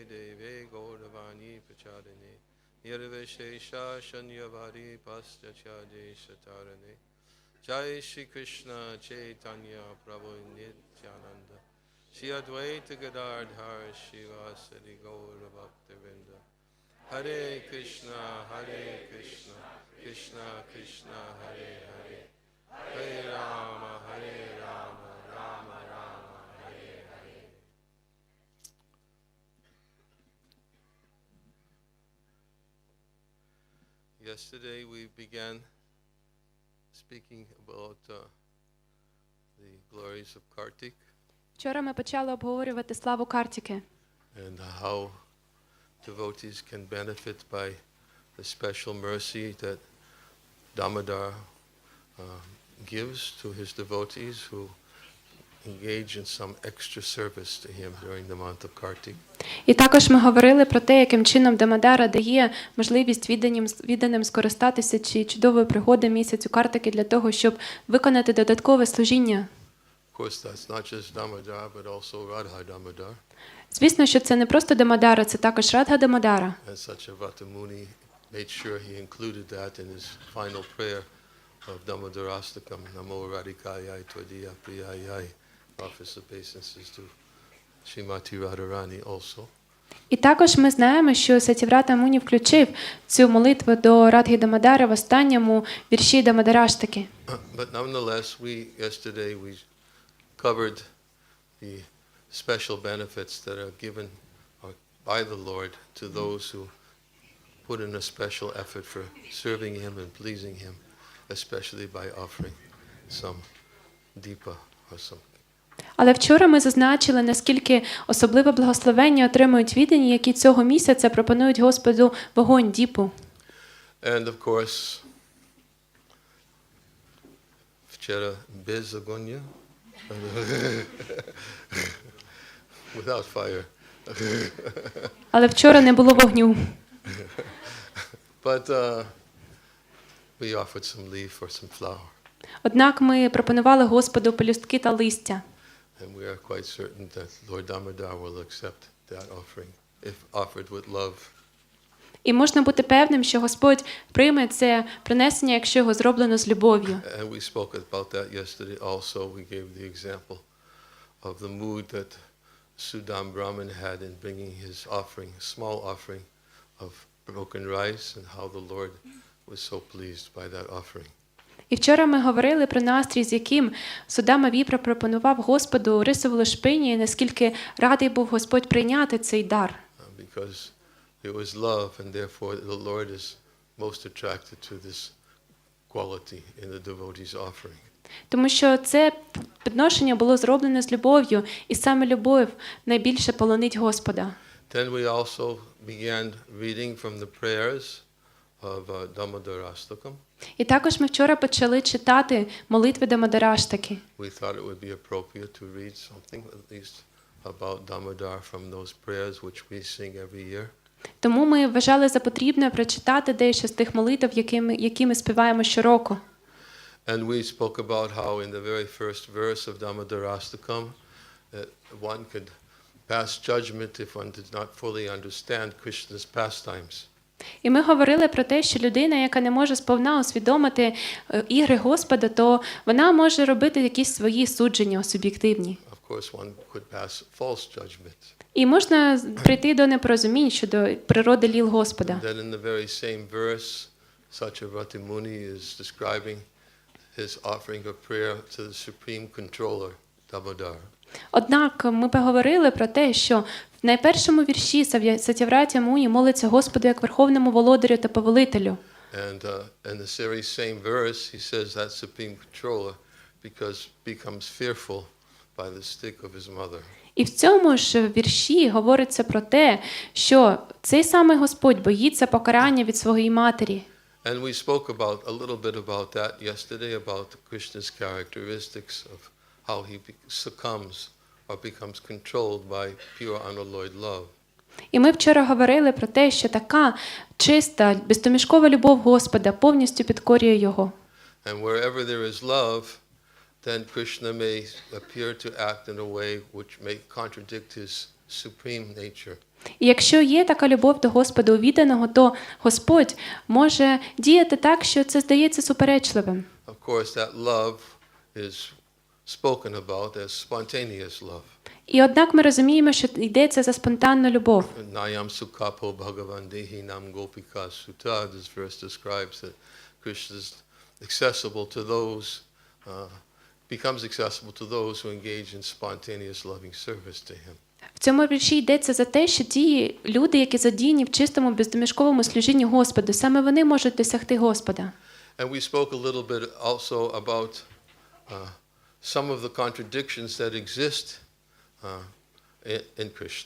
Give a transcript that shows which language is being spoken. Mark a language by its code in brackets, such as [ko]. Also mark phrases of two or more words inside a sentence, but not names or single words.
[sa] देवे गौरवाणी पचारणे निर्विशेष शन्यवारी पश्चचदे सतारणे जय श्री कृष्ण चैतन्य प्रभु नित्यानन्द श्री अद्वैत गदाधर शिवासादि गौर भक्तिविनोद हरे कृष्ण कृष्ण कृष्ण हरे हरे हरे राम राम राम हरे हरे Hare Rama Rama Rama Hare Hare. [en] Yesterday we began speaking about the glories of Kartik. [uk] Вчора ми почали обговорювати славу Картіки. [en] And how devotees can benefit by the special mercy that Damodar gives to his devotees who engage in some extra service to him during the month of Kartik. [uk] І також ми говорили про те, яким чином Дамодара дає можливість відданим скористатися чи чудової пригоди місяцю Картики для того, щоб виконати додаткове служіння. [en] Of course, that's not just Damodar, but also Radha Damodar. [uk] Звісно, що це не просто Дамодара, це також Радха Дамодара. [en] And Satyavata Muni made sure he included that in his final prayer of Damodarastakam, [sa] नमो राधिकायै त्वदीय प्रियायै, [en] offers obeisances to Srimati Radharani also. [uk] І також ми знаємо, що Сатіврата Муні включив цю молитву до Радхи Дамодари в останньому вірші Дамодараштаки. [en] But nonetheless, yesterday we covered the special benefits that are given by the Lord to those who put in a special effort for serving Him and pleasing Him, especially by offering some deepa or some. [uk] Але вчора ми зазначили, наскільки особливе благословення отримують віддані, які цього місяця пропонують Господу вогонь діпу. [en] And of course, [uk] вчора без огня, [en] without fire. [uk] Але вчора не було вогню. [en] But we offered some leaf or some flower. [uk] Однак ми пропонували Господу пелюстки та листя. [en] And we are quite certain that Lord Damodar will accept that offering if offered with love. [uk] І можна бути певним, що Господь прийме це принесення, якщо його зроблено з любов'ю. [en] And we spoke about that yesterday also. We gave the example of the mood that Sudam Brahman had in bringing his offering, a small offering of broken rice, and how the Lord was so pleased by that offering. [uk] І вчора ми говорили про настрій, з яким Судама Віпра пропонував Господу рисову лушпині, і наскільки радий був Господь прийняти цей дар. [en] Because it was love, and therefore the Lord is most attracted to this quality in the devotee's offering. [uk] Тому що це підношення було зроблено з любов'ю, і саме любов найбільше полонить Господа. [en] Then we also began reading from the prayers of Damodarastakam. [uk] І також ми вчора почали читати молитви Дамодараштаки. [en] We thought it would be appropriate to read something at least about Damodar from those prayers which we sing every year. [uk] Тому ми вважали за потрібне прочитати дещо з тих молитв, які ми співаємо щороку. [en] And we spoke about how in the very first verse of Damodarastakam one could pass judgment if one did not fully understand Krishna's pastimes. [uk] І ми говорили про те, що людина, яка не може сповна усвідомити ігри Господа, то вона може робити якісь свої судження суб'єктивні. [en] Of course, one could pass false judgment. [uk] І можна прийти до непорозумінь щодо природи ліл Господа. [en] Then in the very same verse, Satyavati Muni is describing his offering of prayer to the supreme controller, Damodar. [uk] Однак ми поговорили про те, що в найпершому вірші Сатявратя Муні молиться Господу як верховному володарю та повелителю. [en] And in the very same verse, he says that supreme controller becomes fearful by the stick of his mother. [uk] І в цьому ж вірші говориться про те, що цей самий Господь боїться покарання від своєї матері. [en] And we spoke about a little bit about that yesterday, about Krishna's characteristics of how he succumbs or becomes controlled by pure unalloyed love. [uk] І ми вчора говорили про те, що така чиста, безтомішкова любов Господа повністю підкорює його. [en] And wherever there is love, then Krishna may appear to act in a way which may contradict his supreme nature. [uk] І якщо є така любов до Господа у відданого, то Господь може діяти так, що це здається суперечливим. [en] Of course, that love is spoken about as spontaneous love. [uk] І однак ми розуміємо, що йдеться за спонтанну любов. [sa] नायं सुखापो भगवान् देहि नाम् गोपिका सुत्त. [en] This verse describes that Krishna is accessible to those, becomes accessible to those who engage in spontaneous loving service to him. [uk] В цьому вірші йдеться за те, що ті люди, які задіяні в чистому бездомішковому служінні Господу, саме вони можуть досягти Господа. [en] And we spoke a little bit also about some of the contradictions that exist in Krishna.